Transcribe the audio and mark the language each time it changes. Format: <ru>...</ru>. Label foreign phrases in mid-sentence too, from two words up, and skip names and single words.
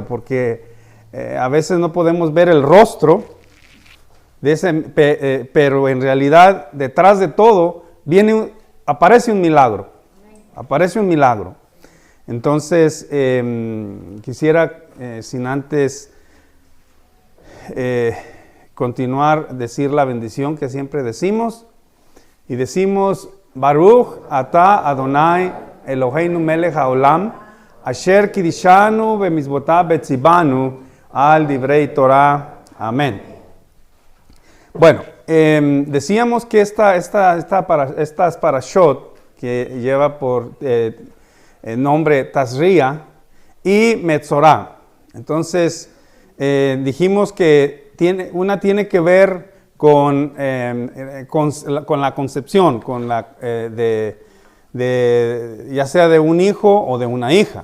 <es>Porque a veces no podemos ver el rostro de pero en realidad detrás de todo aparece un milagro. Aparece un milagro. Entonces, quisiera, sin antes continuar, decir la bendición que siempre decimos. Y decimos,</es> <he>ברוך אתה אדני אלהינו מלך העולם, אשר קדשנו במצותיו וצונו על דברי תורה.</he> <es>Amén. Bueno, decíamos que estas parashot, que lleva por el nombre Tazria y Metzorah. Entonces, dijimos que tiene que ver con la concepción, ya sea de un hijo o de una hija.</es>